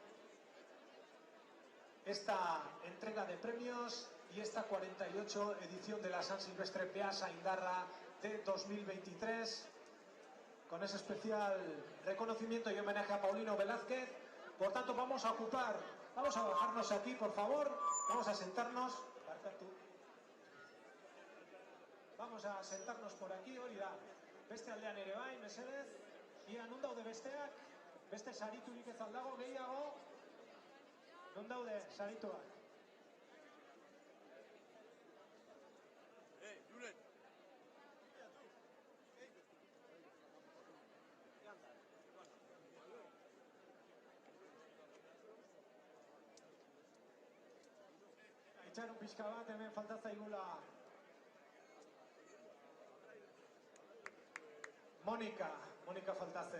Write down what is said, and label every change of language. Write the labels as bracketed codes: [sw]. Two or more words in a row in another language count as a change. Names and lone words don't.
[es] esta entrega de premios y esta 48 edición de la San Silvestre Peasa Indarra de 2023, con ese especial reconocimiento y homenaje a Paulino Velázquez. Por tanto, vamos a bajarnos aquí, por favor, vamos a sentarnos. Vamos a sentarnos por aquí, [eu] hori da. Beste aldean ere bai, mesedez. Ia, nun daude besteak? Beste sariturik ez aldago, gehiago? Nun daude sarituak? Julen! Itxaron pixka bat, hemen faltatzaigula Monika faltatzen.